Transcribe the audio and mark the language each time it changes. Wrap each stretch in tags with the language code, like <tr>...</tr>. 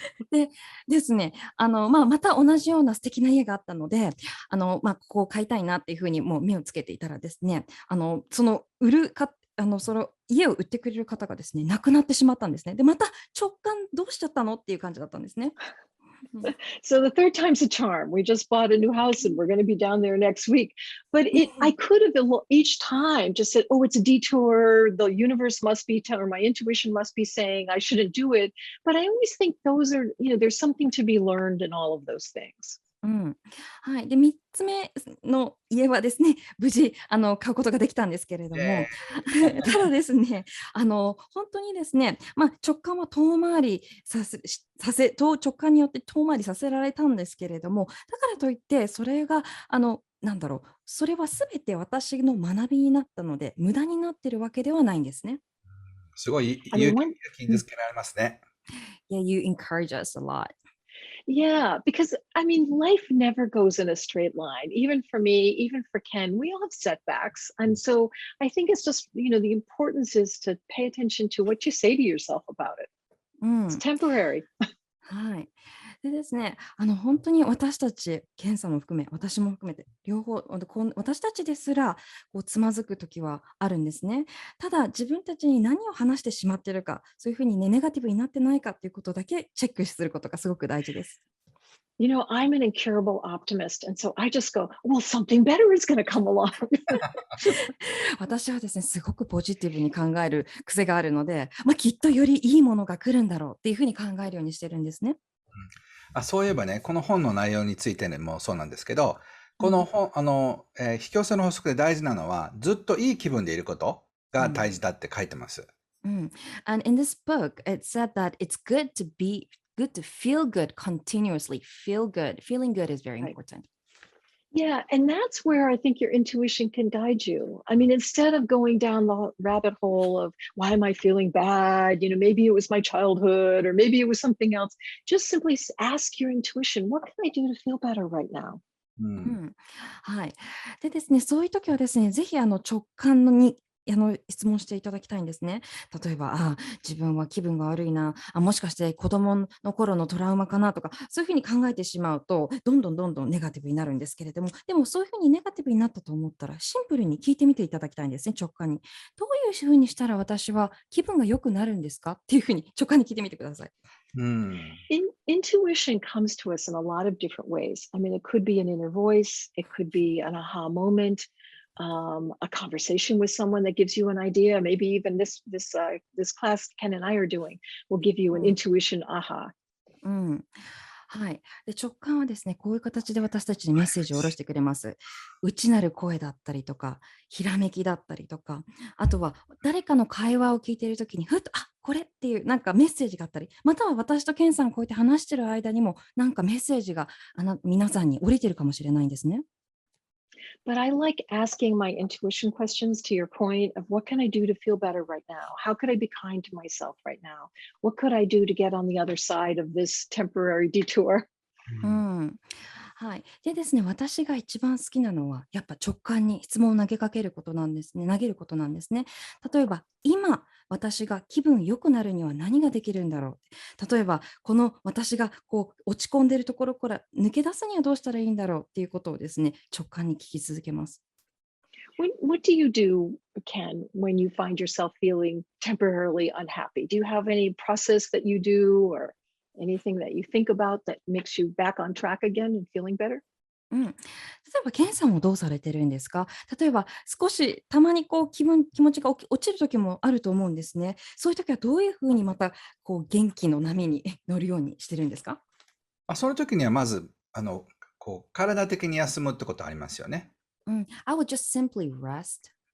<ja>でですね、また同じような素敵な家があったので、ここを買いたいなっていうふうにもう目をつけていたらですね、その売るかその家を売ってくれる方がですね、亡くなってしまったんですね。で、また直感どうしちゃったのっていう感じだったんですね。うん。</ja> <en>So the third time's a charm. We just bought a new house and we're going to be down there next week. But I could have each time just said, "Oh, it's a detour. The universe must be or my intuition must be saying I shouldn't do it." But I always think those are, there's something to be learned in all of those things.</en> <ja>うん。はい。で、3つ目の家はですね、無事、買うことができたんですけれども、ただですね、本当にですね、直感は遠回りさせしさせと直感によって遠回りさせられたんですけれども、だからといって、それが、それは全て私の学びになったので、無駄になってるわけではないんですね。すごい</ja> <en>I</en> <ja>勇気</ja> <en>one</en> <ja>が傷つけられますね。</ja> <en>Yeah, you encourage us a lot. Yeah, because I mean, life never goes in a straight line. Even for me, even for Ken, we all have setbacks. And so I think it's just, the importance is to pay attention to what you say to yourself about it.</en> <ja>う</ja> <en>It's</en> <ja>ん。</ja> <en>temporary.</en> <ja>はい。でですね、本当に私たち、ケンさんも含め、私も含めて、両方、私たちですらつまずく時はあるんですね。ただ、自分たちに何を話してしまっているか、そういうふうにね、ネガティブになってないかっていうことだけチェックすることがすごく大事です。 I'm an incurable optimist. And so I just go, well, something better is going to come along. 私はですね、すごくポジティブに考える癖があるので、きっとよりいいものが来るんだろうっていうふうに考えるようにしてるんですね。そういえばね、この本の内容についてね、もうそうなんですけど、このうん。本、引き寄せの法則で大事なのは、ずっといい気分でいることがうん。大事だって書いてます。 Mm.</ja> <en>And in this book, it said that it's good to feel good continuously. Feel good. Feeling good is very Right. important. Yeah. And that's where I think your intuition can guide you. I mean, instead of going down the rabbit hole of why am I feeling bad? Maybe it was my childhood or maybe it was something else. Just simply ask your intuition, what can I do to feel better right now?</en> <ja>うん。うん。はい。でですね、そういう時はですね、ぜひ直感に質問していただきたいんですね。例えば、自分は気分が悪いな、もしかして子供の頃のトラウマかなとか、そういうふうに考えてしまうと、どんどんネガティブになるんですけれども、でもそういうふうにネガティブになったと思ったら、シンプルに聞いてみていただきたいんですね、直感に。どういうふうにしたら私は気分が良くなるんですかっていうふうに直感に聞いてみてください。うん。</ja> <en>Intuition comes to us in a lot of different ways. I mean, it could be an inner voice, it could be an aha moment, a conversation with someone that gives you an idea. Maybe even this class Ken and I are doing will give you an</en> <ja>うん。</ja> <en>intuition aha.</en> <ja>うん。はい。で、直感はですね、こういう形で私たちにメッセージを下ろしてくれます。内なる声だったりとか、ひらめきだったりとか、あとは誰かの会話を聞いているときに、ふっと、これっていうなんかメッセージがあったり、または私とケンさんこうやって話してる間にも、なんかメッセージが皆さんに降りてるかもしれないんですね。</ja> <en>But I like asking my intuition questions to your point of what can I do to feel better right now? How could I be kind to myself right now? What could I do to get on the other side of this temporary detour?</en> <ja>うん。はい。でですね、私が一番好きなのは、やっぱ直感に質問を投げかけることなんですね。投げることなんですね。例えば、今私が気分良くなるには何ができるんだろう。例えば、この私がこう落ち込んでいるところから抜け出すにはどうしたらいいんだろうっていうことをですね、直感に聞き続けます。</ja> <en>What do you do, Ken, when you find yourself feeling temporarily unhappy? Do you have any process that you do or anything that you think about that makes you back on track again and feeling better?</en> <ja>うん、例えば、ケンさんもどうされてるんですか？例えば、少したまにこう気持ちが落ちる時もあると思うんですね。そういう時はどういうふうにまたこう元気の波に乗るようにしてるんですか？その時にはまず、体的に休むってことありますよね。</ja> <en>うん、I would just simply rest</en>